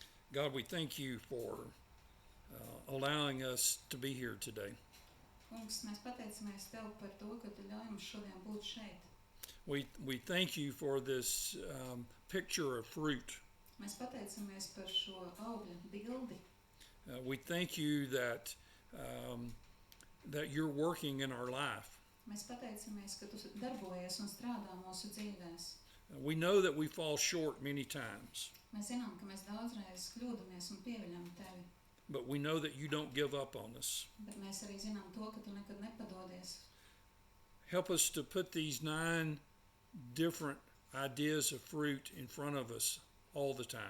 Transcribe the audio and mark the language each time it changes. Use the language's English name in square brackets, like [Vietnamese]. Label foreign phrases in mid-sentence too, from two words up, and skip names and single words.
[English] God, we thank you for allowing us to be here today. [Latvian] Kungs, mēs pateicamies Tev par to, ka Tu ļauj mums šodien būt šeit. [English] We thank you for this picture of fruit. [Latvian] Mēs pateicamies par šo augļu bildi. [English] We thank you that you're working in our life. [Latvian] Mēs pateicamies, ka Tu darbojies un strādā mūsu dzīvēs. [English] We know that we fall short many times, [Latvian] Mēs zinām, ka mēs daudzreiz kļūdamies un pieviļam Tevi, [English] but we know that you don't give up on us. [Latvian] bet mēs arī zinām to, ka Tu nekad nepadodies. [English] Help us to put these 9 different ideas of fruit in front of us all the time.